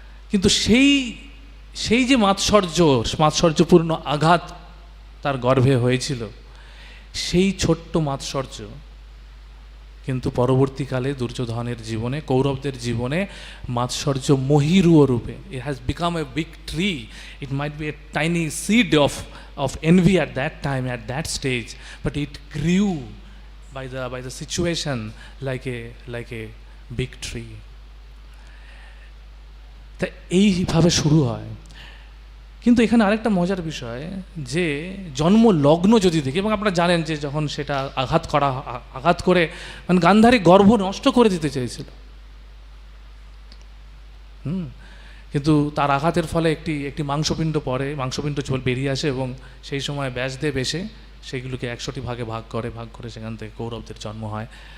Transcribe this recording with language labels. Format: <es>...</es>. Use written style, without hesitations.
<bn>কিন্তু সেই যে মাৎসর্যপূর্ণ আঘাত তার গর্ভে হয়েছিল, সেই ছোট্ট মাৎসর্য কিন্তু পরবর্তীকালে দুর্যোধনের জীবনে, কৌরবদের জীবনে মাৎসর্য মহীরুহ রূপে,</bn> <en>it has become a big tree. It might be a tiny seed of envy at that time, at that stage, but it grew by the situation like a big tree.</en> <bn>তা এইভাবে শুরু হয়। কিন্তু এখানে আরেকটা মজার বিষয়, যে জন্ম লগ্ন যদি দেখি, এবং আপনারা জানেন যে যখন সেটা আঘাত করে মানে গান্ধারী গর্ভ নষ্ট করে দিতে চেয়েছিল, কিন্তু তার আঘাতের ফলে একটি মাংসপিণ্ড বেরিয়ে আসে, এবং সেই সময় ব্যাসদেব এসে সেইগুলোকে 100টি ভাগে ভাগ করে সেখান থেকে কৌরবদের জন্ম হয়।</bn>